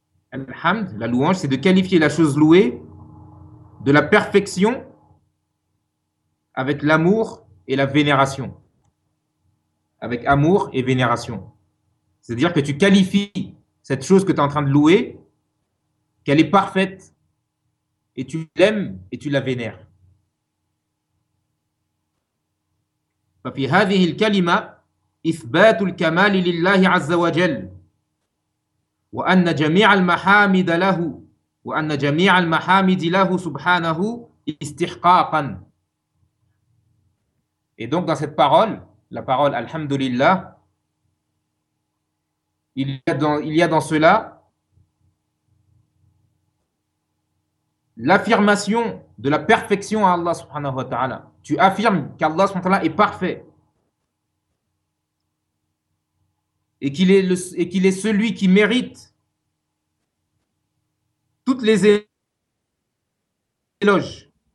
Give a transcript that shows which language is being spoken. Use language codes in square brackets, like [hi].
[fr] alhamd, la louange, c'est de qualifier la chose louée de la perfection avec l'amour et la vénération, avec amour et vénération. C'est-à-dire que tu qualifies cette chose que tu es en train de louer, qu'elle est parfaite, et tu l'aimes et tu la vénères. [ar] ففي هذه الكلمة إثبات الكمال لله عز وجل وأن جميع المحامد له وأن جميع المحامد له سبحانه استحقاقا. [fr] Et donc dans cette parole, la parole Alhamdulillah, Il y a dans cela l'affirmation de la perfection à Allah [ar] subhanahu wa ta'ala. [fr] Tu affirmes qu'Allah [ar] subhanahu wa ta'ala [fr] est parfait et qu'il est celui qui mérite toutes les éloges.